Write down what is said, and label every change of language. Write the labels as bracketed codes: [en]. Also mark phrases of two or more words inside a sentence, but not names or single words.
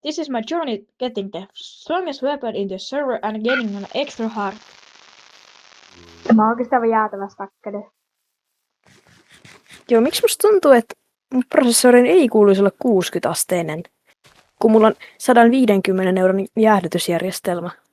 [en] This is my journey getting the strongest weapon in the server and getting an extra heart. [fi] Mä oon oikeastaan jäätävä stakkede. Joo, miksi musta tuntuu, että mun prosessorin ei kuuluisi olla 60-asteinen, kun mulla on 150 euron jäähdytysjärjestelmä.